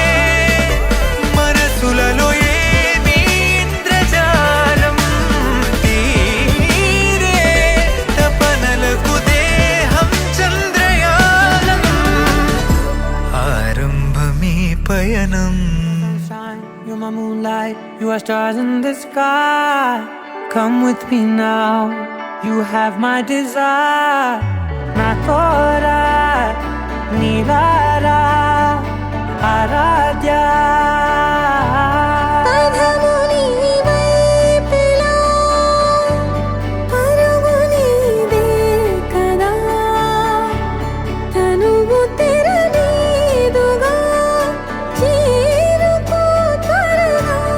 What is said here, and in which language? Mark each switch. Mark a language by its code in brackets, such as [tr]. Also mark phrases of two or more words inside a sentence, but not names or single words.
[te] మనసులలో ఏమీ ఇంద్రజాలం తీరే తపనలకు దేహం చంద్రయానం ఆరంభమీ పయనం [en] You're my moonlight, you are stars in the sky. Come with me now, you have my desire. Na tora, nilara, aradya. [te] పదము నీ వైపులా, పరుగు నీదే కదా, తనువు తెరనీదుగా, చేరుకో త్వరగా.